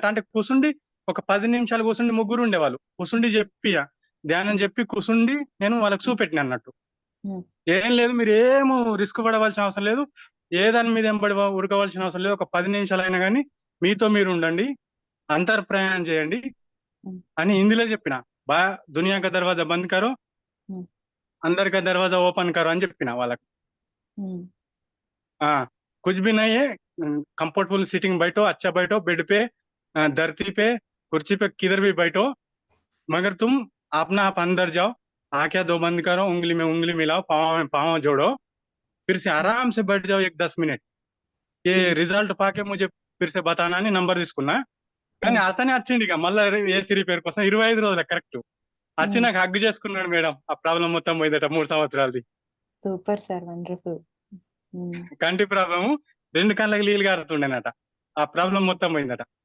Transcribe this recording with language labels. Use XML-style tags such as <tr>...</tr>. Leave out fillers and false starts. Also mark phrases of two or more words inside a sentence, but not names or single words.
<te>అంటే కూసుండి ఒక 10 నిమిషాలు కూసుండి, ముగ్గురు ఉండేవాళ్ళు, కూసుండి చెప్పి ధ్యానం చెప్పి కూసుండి నేను వాళ్ళకి చూపెట్టిన అన్నట్టు. ఏం లేదు, మీరు ఏమో రిస్క్ పడవలసిన అవసరం లేదు, ఏ దాని మీద ఏం ఉడకవలసిన అవసరం లేదు. ఒక 10 నిమిషాలు అయినా కానీ మీతో మీరు ఉండండి, అంతర్ ప్రయాణం చేయండి అని హిందీలో చెప్పిన.</te> <hi>दुनिया का दरवाज़ा बंद करो, अंदर का दरवाज़ा ओपन करो</hi> <te>అని చెప్పిన వాళ్ళకి.</te> <hi>कुछ भी नहीं है,</hi> <en>comfortable seating</en> <hi>बैठो, अच्छा बैठो, बेड पे, धरती पे, कुर्सी पे, किधर भी बैठो, मगर तुम अपना आप अंदर जाओ, आंखें 2 बंद करो, उंगली में उंगली मिलाओ, पाँव में पाँव जोड़ो, फिर से आराम से बैठ जाओ 1-10 मिनट. ये रिजल्ट पाके मुझे फिर से बताना</hi> <te>అని నంబర్ తీసుకున్నా. కానీ అతనే వచ్చింది ఇక మళ్ళీ ఏసీ రిపేర్ కోసం 25 రోజుల కరెక్ట్ వచ్చి నాకు హగ్ చేసుకున్నాడు మేడం. ఆ ప్రాబ్లం మొత్తం పోయిందట 3 సంవత్సరాలది.</te> <en>super sir, wonderful.</en> <te>కంటి ప్రాబ్లము 2 కళ్ళకి నీళ్ళు గారుతుండేనట, ఆ ప్రాబ్లం మొత్తం పోయిందట.</te>